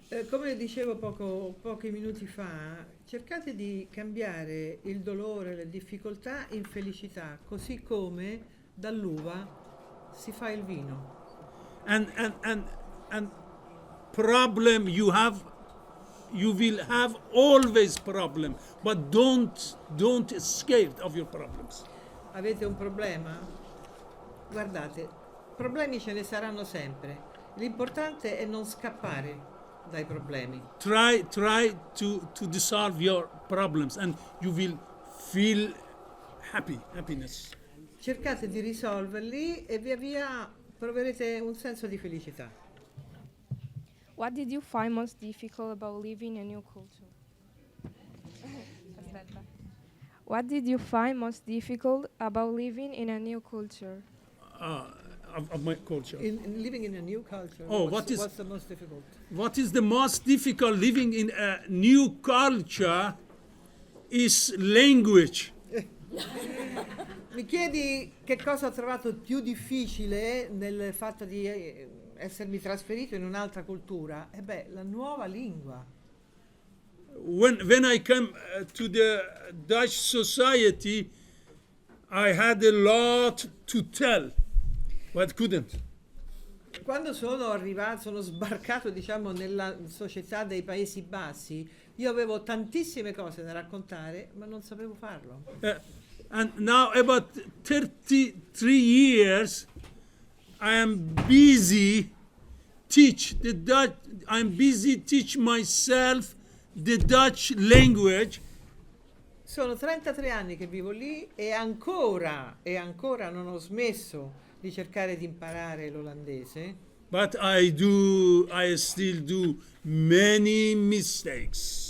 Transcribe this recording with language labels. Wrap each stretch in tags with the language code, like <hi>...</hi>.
<it>Come dicevo pochi minuti fa, cercate di cambiare il dolore, le difficoltà in felicità, così come dall'uva si fa il vino.</it> <en>And problem you will have always problem, but don't scared of your problems.</en> <it>Avete un problema? Guardate, problemi ce ne saranno sempre. L'importante è non scappare dai problemi.</it> <en>Try to dissolve your problems and you will feel happiness.</en> <it>Cercate di risolverli e via via proverete un senso di felicità.</it> <en>What did you find most difficult about living in a new culture?</en> <it>Aspetta.</it> <en>What did you find most difficult about living in a new culture? Of my culture. In living in a new culture, Oh, what's what is- the most difficult? What is the most difficult living in a new culture is language.</en> <it>Mi chiedi che cosa ho trovato più difficile nel fatto di essermi trasferito in un'altra cultura? La nuova lingua.</it> <en>when I come to the Dutch society, I had a lot to tell, but couldn't.</en> <it>Quando sono sbarcato, diciamo, nella società dei Paesi Bassi, io avevo tantissime cose da raccontare, ma non sapevo farlo.</it> <en>And now about 33 years, I am busy teach myself the Dutch language.</en> <it>Sono 33 anni che vivo lì e ancora non ho smesso di cercare di imparare l'olandese.</it> <en>But I still do many mistakes.</en>